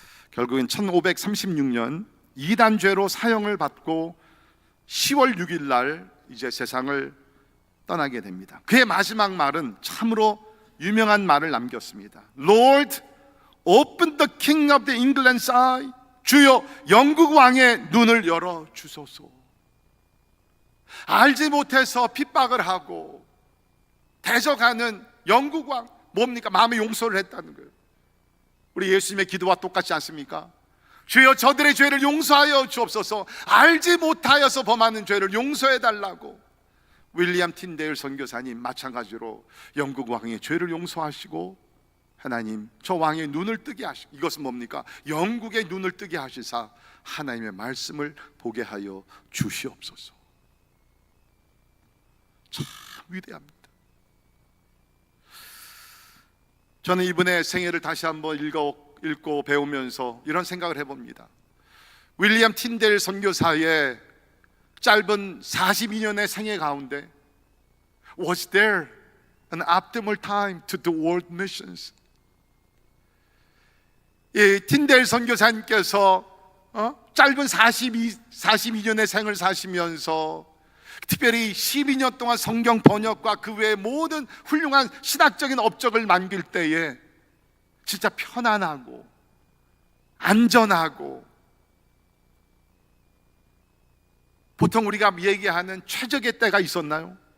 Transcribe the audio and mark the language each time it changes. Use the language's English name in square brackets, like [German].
[Korean] 결국엔 1536년 이단죄로 사형을 받고 10월 6일 날 이제 세상을 떠나게 됩니다. 그의 마지막 말은 참으로 유명한 말을 남겼습니다. [English] Lord, open the king of the England's eye. [Korean] 주여 영국 왕의 눈을 열어 주소서. 알지 못해서 핍박을 하고 대적하는 영국 왕, 뭡니까? 마음의 용서를 했다는 거예요. 우리 예수님의 기도와 똑같지 않습니까? 주여 저들의 죄를 용서하여 주옵소서. 알지 못하여서 범하는 죄를 용서해 달라고. 윌리엄 틴데일 선교사님 마찬가지로 영국 왕의 죄를 용서하시고 하나님 저 왕의 눈을 뜨게 하시고, 이것은 뭡니까? 영국의 눈을 뜨게 하시사 하나님의 말씀을 보게 하여 주시옵소서. 참 위대합니다. 저는 이분의 생애를 다시 한번 읽고 배우면서 이런 생각을 해봅니다. 윌리엄 틴데일 선교사의 짧은 42년의 생애 가운데 [English] Was there an optimal time to do world missions? [Korean] 이 틴데일 선교사님께서 짧은 42년의 생을 사시면서 특별히 12년 동안 성경 번역과 그 외의 모든 훌륭한 신학적인 업적을 남길 때에 진짜 편안하고 안전하고 보통 우리가 얘기하는 최적의 때가 있었나요?